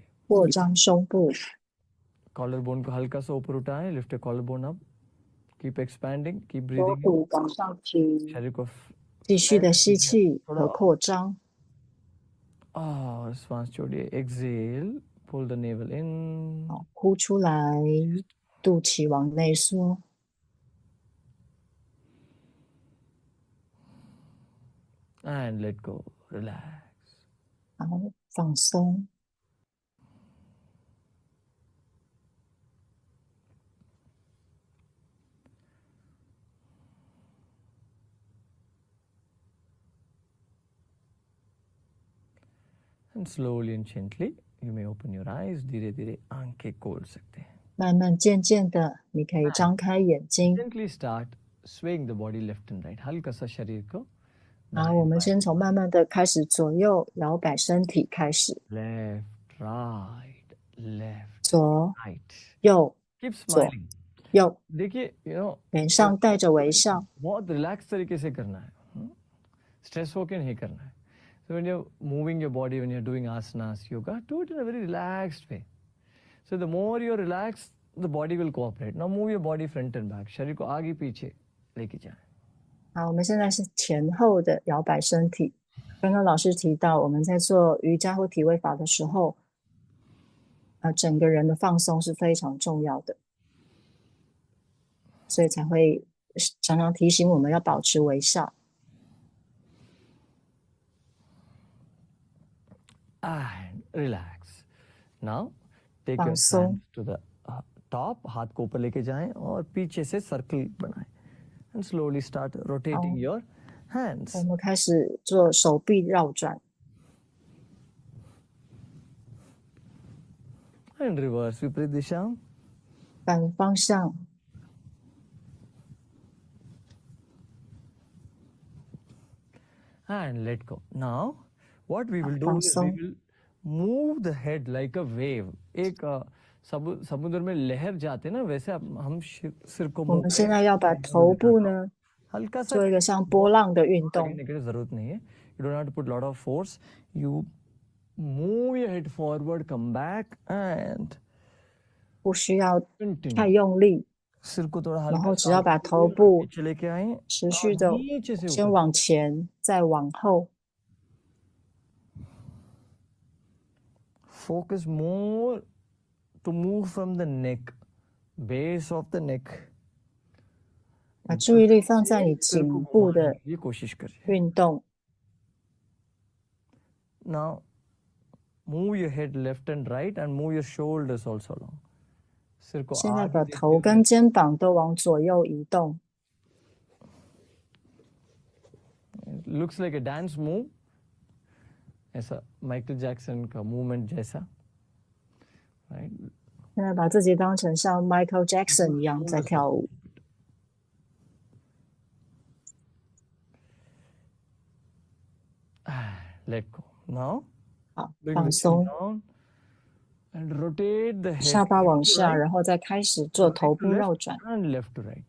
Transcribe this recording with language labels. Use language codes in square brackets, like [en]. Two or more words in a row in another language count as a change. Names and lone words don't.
[zh] 扩张胸部， [hi] कॉलर बोन को हल्का सा ऊपर उठाएं. [en] Lift your collar bone up. Keep expanding. Keep [zh] 锁 [en] ब्रीदिंग. [zh] 骨往上提， [hi] शरीर को [zh] 继续的吸气和扩张， [hi] और श्वास छोड़िए. एक्सेल. [en] Pull the navel in. [zh] 好，呼出来，肚脐往内缩， [en] And let go. Relax. [zh] 好，放松。 [en] And slowly and gently, you may open your eyes. [hi] धीरे धीरे आंखें खोल सकते हैं. [zh] 慢慢渐渐的，你可以张开眼睛。 [en] Gently start swaying the body left and right. [hi] हल्का सा शरीर को [zh] 好，我们先从慢慢的开始左右摇摆身体开始， [en] left, right, left, [zh] 左 [en] right. [zh] 右 [en] Keep smiling. [zh] 右， [hi] देखिए, [zh] 脸上带着微笑， [hi] बहुत रिलैक्स तरीके से करना है. स्ट्रेस होके नहीं करना है. [en] So when you're moving your body, when you're doing asanas, yoga, do it in a very relaxed way. So the more you're relaxed, the body will cooperate. Now move your body front and back. [hi] शरीर को आगे पीछे लेके जाएं. [zh] 好，我们现在是前后的摇摆身体。刚刚老师提到，我们在做瑜伽或体位法的时候，整个人的放松是非常重要的，所以才会常常提醒我们要保持微笑。 [en] And relax. Now take your [zh] 放松。 [en] hands to the top. [hi] हाथ को ऊपर लेके जाएं और पीछे से सर्कल बनाएं. [en] and slowly start rotating your hands. [zh] 我们开始做手臂绕转， [en] And reverse [hi] विपरीत दिशा. [zh] 反方向， [en] And let go. Now, what we will do [zh] 放 [en] is we [zh] 松。 [en] will move the head like a wave. [hi] एक समुद्र में लहर जाते ना वैसे हम सिर को [zh] 我 [en] move [zh] 们现在要把头部呢 [hi] हल्का सा [zh] 做一个像波浪的运动， [hi] करने की जरूरत नहीं है. [en] You don't have to put lot of force. You move your head forward, come back, and [zh] 不需要 [en] continue. [zh] 太用力， [hi] सिर को थोड़ा [zh] 然 [hi] हल्का [zh] 后只要把头部 [hi] नीचे लेके आए [zh] 持续的 [hi] नीचे से [zh] 先 [hi] ऊपर. [zh] 往前，再往后， [en] Focus more to move from the neck, base of the neck. [zh] 把注意力放在你 [hi] सिर को [zh] 颈部 [hi] घुमाने [zh] 的 [hi] की कोशिश करिए. [zh] 运动。 [en] Now, move your head left and right and move your shoulders also along. [hi] सिर को [zh] 现在 [hi] आगे [zh] 把 [hi] देखते [zh] 头 [hi] हुए [zh] 跟肩膀都往左右移动， [en] looks like a dance move. [hi] ऐसा माइकल जैक्सन का मूवमेंट जैसा. [en] Right? [zh] 现在把自己当成像 Michael Jackson 一样在跳舞。 [en] Let go. Now, [zh] 好， [en] bring [zh] 放 [en] the chin [zh] 松， [en] down and rotate the head [zh] 下巴往 [en] left to [zh] 下， [en] right, [zh] 然后再开始做 [en] right [zh] 头 [en] to [zh] 部绕 [en] left [zh] 转。 [en] and left to right.